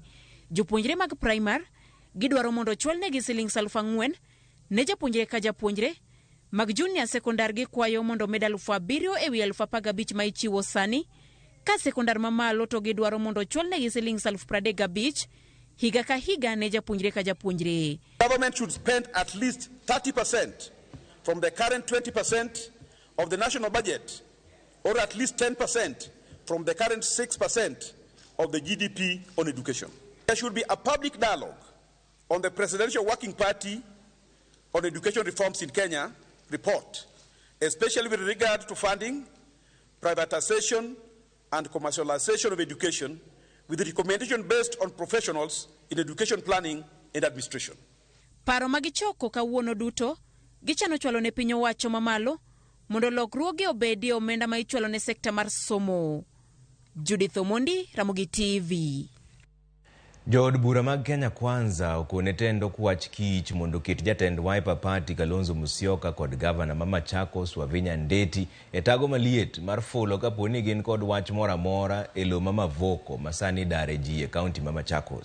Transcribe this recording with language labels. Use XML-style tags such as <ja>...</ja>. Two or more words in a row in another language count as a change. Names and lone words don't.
<luo>Jopuonjre mag primary gidwaro mondo chwal ne gi Sh4,000 ne japuonjre ka japuonjre. Mag junior sekondar gi kwayo mondo med 7,000 e wi 15,000 ma ichiwo sani. Ka sekondar mamalo to gidwaro mondo chwal ne gi Sh35,000 higa ka higa ne japuonjre ka japuonjre.</luo> <en>Government should spend at least 30% from the current 20% of the national budget, or at least 10% from the current 6% of the GDP on education. There should be a public dialogue on the Presidential Working Party on education reforms in Kenya report, especially with regard to funding, privatization, and commercialization of education with the recommendation based on professionals in education planning and administration.</en> <luo>Paro magichoko kawuono duto gichano chwalo ne piny owacho mamalo mondo lokruoge obedi omenda ma ichwalo ne sekta mar somo. Judith Omondi, Ramogi TV. Jood bura mag Kenya Kwanza okone tendo kwach kich mondo ket jatend Wiper Party Kalonzo Musyoka kod Governor Mama Chakos Wavinya Ndeti etago maliet mar fulo kaponi gin kod wach mora mora elo Mama Voko masani dare ji e county Mama Chakos.</luo>